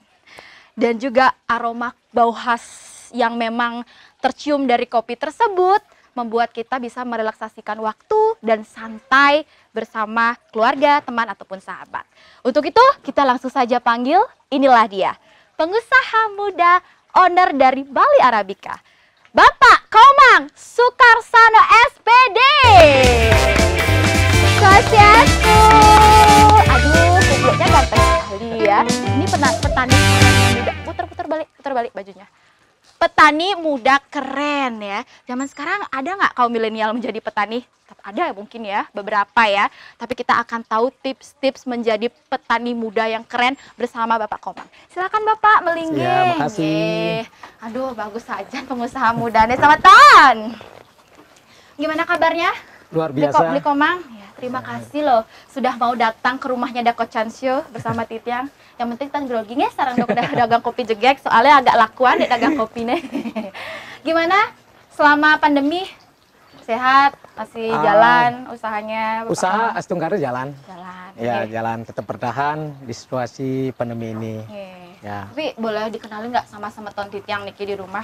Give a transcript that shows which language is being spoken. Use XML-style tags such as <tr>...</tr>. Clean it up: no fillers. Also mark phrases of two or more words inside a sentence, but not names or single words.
<id>Dan juga aroma bau khas yang memang tercium dari kopi tersebut membuat kita bisa merelaksasikan waktu dan santai bersama keluarga, teman, ataupun sahabat. Untuk itu, kita langsung saja panggil, inilah dia, pengusaha muda, owner dari Bali Arabica, Bapak Komang Sukarsano SPD. Swastiastu. Aduh, kubloknya ganteng sekali ya. Ini petani muda. Putar balik bajunya. Petani muda keren ya. Zaman sekarang ada nggak kaum milenial menjadi petani? Ada mungkin ya, beberapa ya. Tapi kita akan tahu tips-tips menjadi petani muda yang keren bersama Bapak Komang. Silakan Bapak melinggih. Ya, makasih. Aduh, bagus saja pengusaha muda nih. Selamat tahun. Gimana kabarnya? Luar biasa. Beli Komang. Ya, terima kasih loh sudah mau datang ke rumahnya Dako Chansyo bersama Titiang. Yang penting</id> <ban>tan grogi nggih sareng dagang kopi jegek,</ban> <id>soalnya agak lakuan deh dagang kopi nih. Gimana selama pandemi? Sehat? Masih jalan usahanya? Usaha Astungkara jalan. Jalan. Ya, Oke. jalan tetap bertahan di situasi pandemi ini. Oke. Ya. Tapi boleh dikenalin nggak sama</id> <ban>Semeton Titiang Niki</ban> <id>di rumah?</id>